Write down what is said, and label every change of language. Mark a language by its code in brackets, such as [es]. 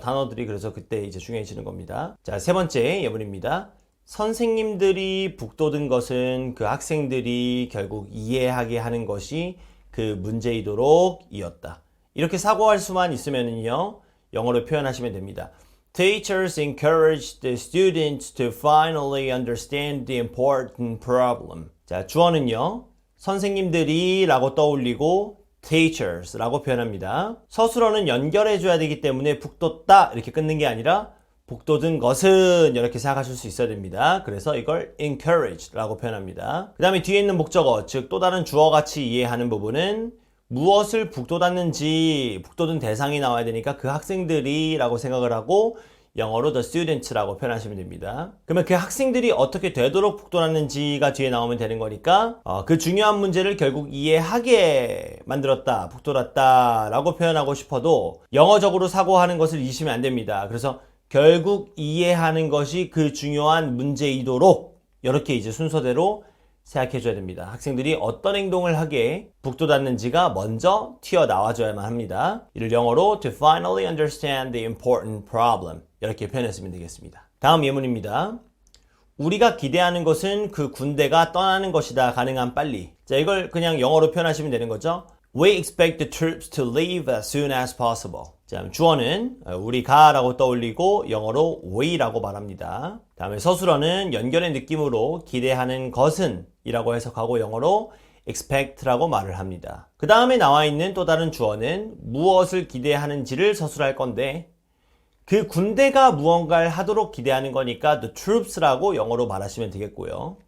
[ko] 단어들이 그래서 그때 이제 중요해지는 겁니다. 자, 세 번째 예문입니다. 선생님들이 북돋은 것은 그 학생들이 결국 이해하게 하는 것이 그 문제이도록 이었다. 이렇게 사고할 수만 있으면요. 영어로 표현하시면 됩니다. [en] Teachers encouraged the students to finally understand the important problem. [ko] 자, 주어는요. 선생님들이 라고 떠올리고 teachers 라고 표현합니다. 서술어는 연결해줘야 되기 때문에 북돋다 이렇게 끊는 게 아니라 북돋은 것은 이렇게 생각하실 수 있어야 됩니다. 그래서 이걸 encourage 라고 표현합니다. 그 다음에 뒤에 있는 목적어, 즉 또 다른 주어같이 이해하는 부분은 무엇을 북돋았는지 북돋은 대상이 나와야 되니까 그 학생들이 라고 생각을 하고 영어로 [en] the students [ko] 라고 표현하시면 됩니다. 그러면 그 학생들이 어떻게 되도록 북돋았는지가 뒤에 나오면 되는 거니까 그 중요한 문제를 결국 이해하게 만들었다, 북돋았다 라고 표현하고 싶어도 영어적으로 사고하는 것을 잊으시면 안 됩니다. 그래서 결국 이해하는 것이 그 중요한 문제이도록 이렇게 이제 순서대로 생각해 줘야 됩니다. 학생들이 어떤 행동을 하게 북돋았는지가 먼저 튀어나와줘야만 합니다. 이를 영어로 [en] to finally understand the important problem [ko] 이렇게 표현했으면 되겠습니다. 다음 예문입니다. 우리가 기대하는 것은 그 군대가 떠나는 것이다. 가능한 빨리. 자, 이걸 그냥 영어로 표현하시면 되는 거죠. [en] We expect the troops to leave as soon as possible. [ko] 자, 주어는 우리가 라고 떠올리고 영어로 we라고 말합니다. 다음에 서술어는 연결의 느낌으로 기대하는 것은 이라고 해석하고 영어로 expect라고 말을 합니다. 그 다음에 나와 있는 또 다른 주어는 무엇을 기대하는지를 서술할 건데 그 군대가 무언가를 하도록 기대하는 거니까 [en] the troops [ko] 라고 영어로 말하시면 되겠고요.